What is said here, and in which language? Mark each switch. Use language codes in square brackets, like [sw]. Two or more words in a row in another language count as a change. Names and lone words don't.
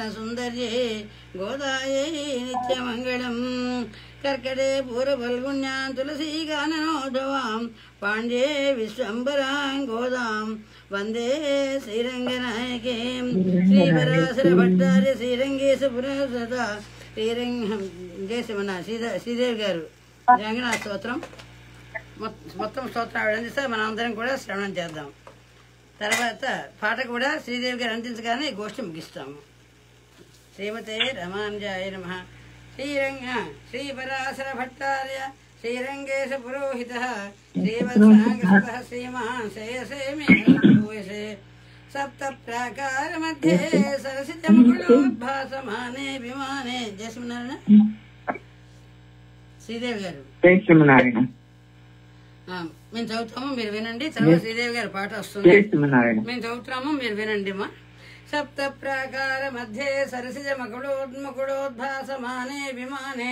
[sa] सुन्दर्ये गोदाये नित्यमङ्गलम् कर्कटे पूर्वफल्गुण्यां तुलसीकाननोद्भवां पाण्ड्ये विश्वम्बरां गोदां वन्दे श्रीरङ्गनायकीं श्रीपराशरभट्टार्य श्रीरङ्गेश पुरस्सता [te] శ్రీరంగం చేసేమన్నా శ్రీదేవి గారు రంగనాథ స్తోత్రం మొత్తం స్తోత్రం ఆవిడ అందిస్తే మనం అందరం కూడా శ్రవణం చేద్దాం. తర్వాత పాట కూడా శ్రీదేవి గారు అందించగానే గోష్ఠి ముగిస్తాము. [sa] శ్రీమతే రమానుజాయ నమః. శ్రీపరాశర భట్టార్య శ్రీరంగేశ పురోహిత శ్రీవత్సాంగ శ్రీమాన్ శ్రేయసే మే భూయసే सप्त प्राकार मध्ये सरसितमुकुलोद्भासमाने विमाने जयश्रीनारायण [te] శ్రీదేవి గారు [sa] జయశ్రీనారాయణ [te] మేము చదువుతాము మీరు వినండి. తర్వాత శ్రీదేవి గారి పాట వస్తుంది. మేము చదువుతున్నాము మీరు వినండి మా. [sa] సప్త ప్రాకార మధ్యే సరసిజ మకుళోద్ముకుళోద్భాసమానే విమానే